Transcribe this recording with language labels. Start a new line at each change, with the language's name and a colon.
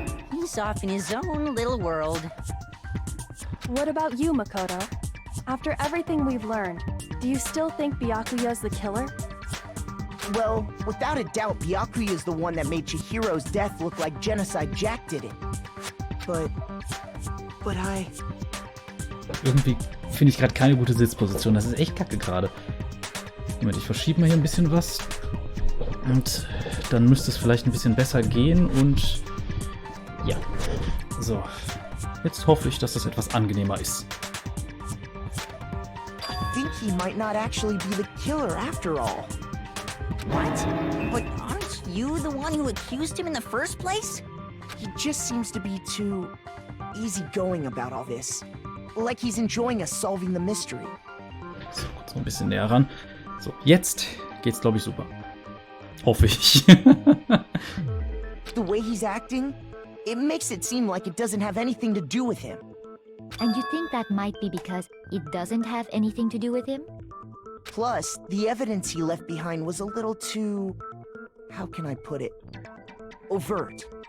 English: He's off in his own little world. What about you, Makoto? After everything we've learned, do you still think Byakuya's the killer? Well, without a doubt, Byakuya is the one that made Chihiro's death look like Genocide Jack did it. But
German: Irgendwie finde ich gerade keine gute Sitzposition. Das ist echt kacke gerade. Moment, ich verschiebe mal hier ein bisschen was. Und dann müsste es vielleicht ein bisschen besser gehen. Und ja, so. Jetzt hoffe ich, dass das etwas angenehmer ist.
English: I think he might not actually be the killer after all. What? But aren't you the one who accused him in the first place? He just seems to be too easygoing about all this. Like he's enjoying us solving the mystery.
German: So, kurz noch ein bisschen näher ran. So, jetzt geht's, glaube ich, super. Hoffe ich.
English: The way he's acting, it makes it seem like it doesn't have anything to do with him. And you think that might be because it doesn't have anything to do with him? Plus, the evidence he left behind was a little too... how can I put it? Overt.